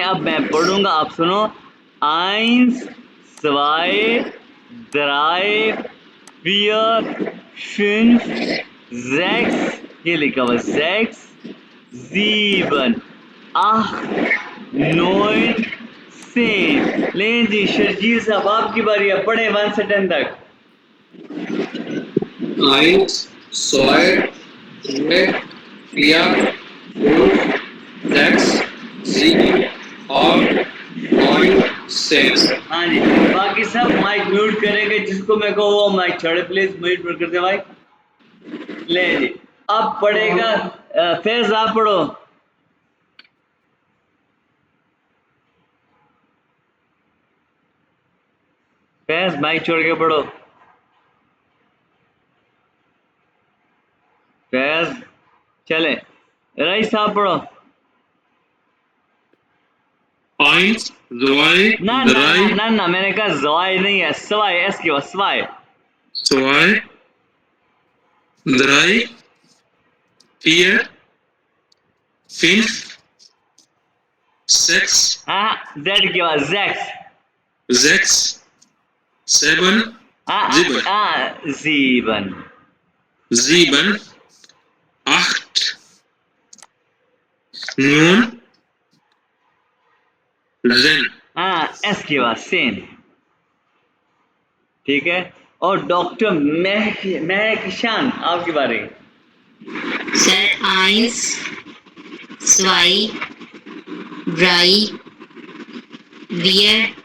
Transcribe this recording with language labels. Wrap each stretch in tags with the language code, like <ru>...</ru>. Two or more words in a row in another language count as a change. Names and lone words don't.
<hi>अब मैं पढ़ूंगा, आप सुनो,</hi> <de>eins, zwei, drei, vier, fünf, sechs,</de> <hi>ये लिखा हुआ</hi> <de>sechs, sieben, acht, neun, zehn.</de> <hi>लें जी शर्जील साहब, आपकी बारी है, पढ़े 1 से 10 तक।</hi> <de>eins, zwei, drei, vier, fünf, sechs, sieben, acht, neun, 10।</de> <hi>हाँ जी, बाकी सब माइक म्यूट करेंगे, जिसको मैं कहूँ वो माइक छोड़े, प्लीज म्यूट कर दे माइक। ले जी, अब पढ़ेगा फैज, आप पढ़ो। फैज माइक छोड़ के पढ़ो। फैज, चले, रईस साहब पढ़ो।</hi> <de>Eins, zwei,</de> <hi>ना ना ना</hi> <de>drei,</de> <hi>ना ना, मैंने कहा जवाई नहीं है, सवाई, एस की बात, सवाई।</hi> <de>zwei, drei, vier, fünf, sechs,</de> <hi>हाँ, जेड की बात, जैक्स।</hi> <de>sechs, sieben, sieben, जीवन, sieben, acht, neun,</de> <hi>एस के बाद सेन, ठीक है। और डॉक्टर महकिशान आपकी बारी।</hi> <de>सर eins, zwei, drei, vier,</de>